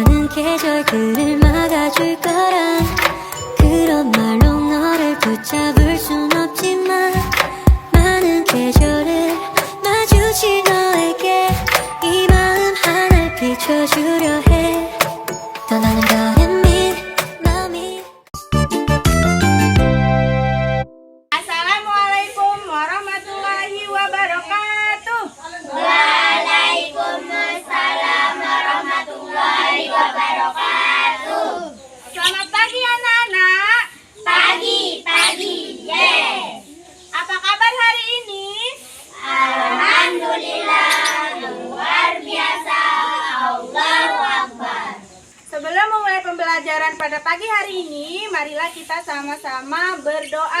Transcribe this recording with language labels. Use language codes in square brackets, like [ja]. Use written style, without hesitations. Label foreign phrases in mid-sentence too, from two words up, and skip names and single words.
[ko] 계절들을 막아줄 거란 그런 말로 너를 붙잡을 순 없지만 많은 계절을 마주친 너에게 이 마음 하나 비춰주려 해 떠나는 바람이 마음이 [ar] السلام عليكم ورحمة الله وبركاته. وعليكم السلام ورحمة الله وبركاته. [id] Selamat pagi anak-anak. Pagi, yes. Apa kabar hari ini? Alhamdulillah, luar biasa. [ar] الله أكبر. [id] Sebelum memulai pembelajaran pada pagi hari ini, marilah kita sama-sama berdoa.